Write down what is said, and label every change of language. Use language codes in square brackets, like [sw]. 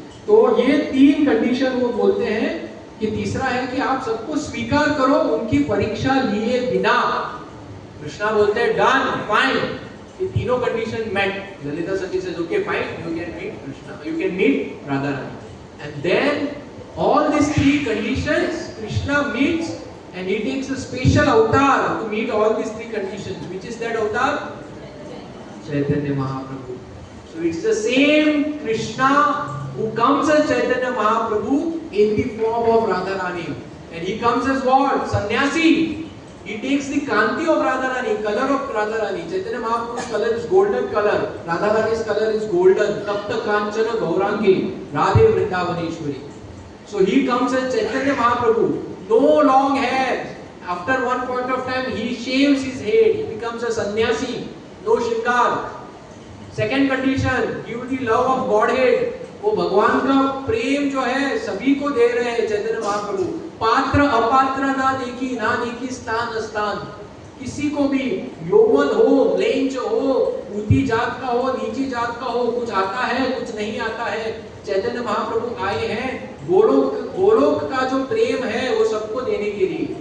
[hi] तो ये तीन कंडीशन वो बोलते हैं कि तीसरा है कि आप सबको स्वीकार करो उनकी परीक्षा लिए बिना। कृष्णा बोलते हैं डन, फाइन, ये तीनों condition met. [en] Lalita Sati says okay fine, you can meet Krishna, you can meet Radha Rani. And then all these three conditions Krishna meets, and he takes a special avatar to meet all these three conditions. Which is that avatar? Chaitanya Mahaprabhu. So it's the same Krishna who comes as Chaitanya Mahaprabhu in the form of Radharani. And he comes as what? Sannyasi. He takes the kanti of Radharani, color of Radharani. Chaitanya Mahaprabhu's color is golden color. Radharani's color is golden. [sa] Tapta Kanchana Gaurangi. Radhe Vrindavaneshwari. [en] So he comes as Chaitanya Mahaprabhu. No long hair. After one point of time, he shaves his head. He becomes a sannyasi. No shringar. Second condition, give the love of Godhead. [hi] वो भगवान का प्रेम जो है सभी को दे रहे हैं चैतन्य महाप्रभु। पात्र अपात्र ना देखी स्थान स्थान, किसी को भी यौवन हो, लेंच हो, ऊंची जात का हो, नीची जात का हो, कुछ आता है कुछ नहीं आता है, चैतन्य महाप्रभु आए हैं गोलोक का जो प्रेम है वो सबको देने के लिए।